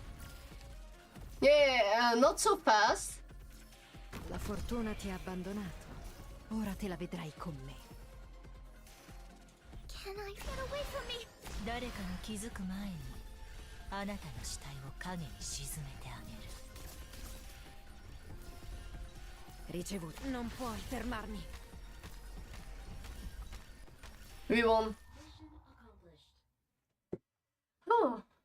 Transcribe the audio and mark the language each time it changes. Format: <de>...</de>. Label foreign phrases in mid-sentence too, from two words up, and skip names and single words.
<en>Yeah, not so fast.</en> <it>La fortuna ti ha abbandonato. Ora te la vedrai con me.</it> <en>Can I get away from me?</en> <ja>誰かが気づく前にあなたの死体を影に沈めてあげる。</ja> <it>Ricevuto. Non puoi fermarmi.</it> <en>We won. Oh.</en>